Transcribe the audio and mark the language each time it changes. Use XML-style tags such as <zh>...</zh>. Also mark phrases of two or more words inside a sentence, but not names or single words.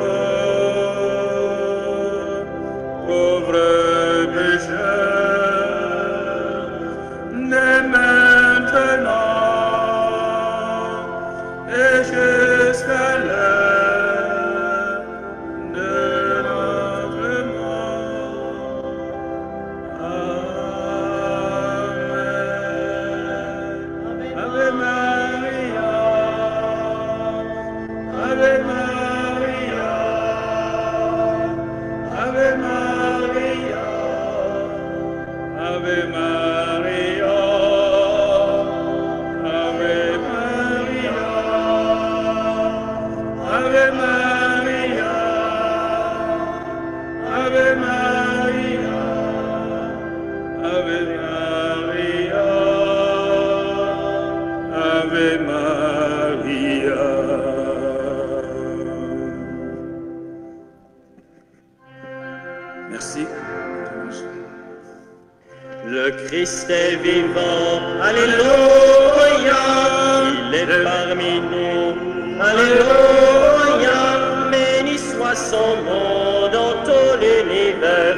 <fr>nous, pauvres pécheurs, dès maintenant et jusqu'à l'heure de notre mort. Amen.</fr> <la>Ave Maria, Ave Maria, Ave Maria, Ave Maria, Ave Maria, Ave Maria, Ave Maria, Ave Maria, Ave Maria.</la> <fr>Merci. Le Christ est vivant, alléluia, il est parmi nous, alléluia, béni soit à son nom dans tout l'univers.</fr>